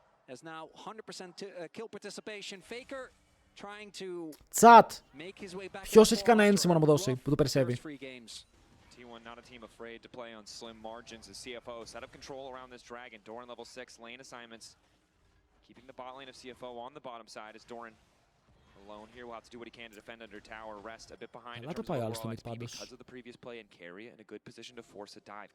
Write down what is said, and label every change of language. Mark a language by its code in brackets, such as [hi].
[en] has now 100% kill participation. Faker trying to [el] Τσατ. [en] make his way back. [el] Ποιος έχει κανένα ένσημο να μου δώσει που το περισσεύει. [en] T1 not a team afraid to play on slim margins as CFO set up control around this dragon. Doran level 6 lane assignments. Keeping the bot lane of CFO on the bottom side as Doran alone here will have to do what he can to defend under tower, rest a bit behind in terms of overall XP because of the previous play and carry in a good position to force a dive.